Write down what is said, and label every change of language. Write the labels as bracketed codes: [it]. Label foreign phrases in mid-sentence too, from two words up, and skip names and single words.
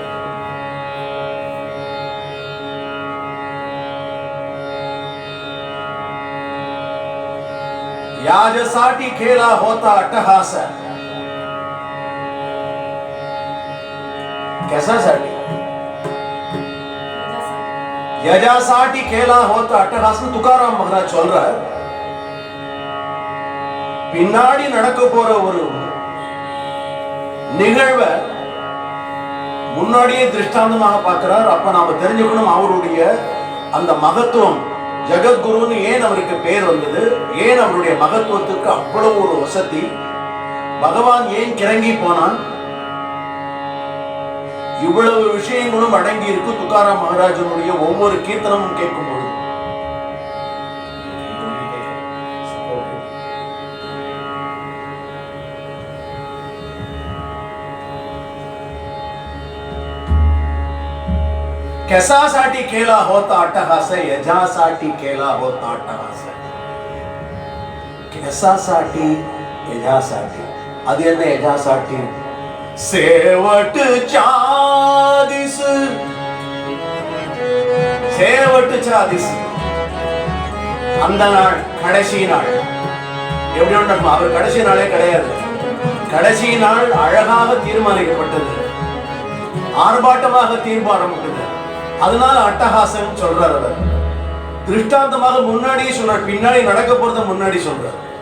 [mr] याजसाठी खेळा होता अट्टहास. कशासाठी? यजासाठी खेळा होता अट्टहास. [ta] तुकाराम महाराज சொல்றார். பின்னாடி நடக்க போற ஒரு நிகழ்வை முன்னாடியே திருஷ்டாந்தமாக பார்க்கிறார். அப்ப நாம தெரிஞ்சுக்கணும் அவருடைய அந்த மகத்துவம். ஜகத்குருன்னு ஏன் அவருக்கு பேர் வந்தது, ஏன் அவருடைய மகத்துவத்துக்கு அவ்வளவு ஒரு வசதி, பகவான் ஏன் கிறங்கி போனான், இவ்வளவு விஷயங்களும் அடங்கி இருக்கு துகாராம் மகாராஜனுடைய ஒவ்வொரு கீர்த்தனமும் கேட்கும் பொழுது. [mr] कशासाठी केला होता अट्टहास, यजासाठी केला होता अट्टहास. कशासाठी, यजासाठी. [ta] அது என்ன [mr] यजासाठी? शेवटच्या दिस, शेवटच्या दिस, [ta] அந்த நாள் கடைசி நாள். எப்படி ஒன்று அவர் கடைசி நாளே கிடையாது. கடைசி நாள் அழகாக தீர்மானிக்கப்பட்டது, ஆர்ப்பாட்டமாக தீர்மானப்பட்டது. அதனால அட்டகாசம் சொல்றார். அவர் திருஷ்டாந்தமாக முன்னாடியே சொல்றார், பின்னாடி நடக்க போறத முன்னாடி சொல்றார்.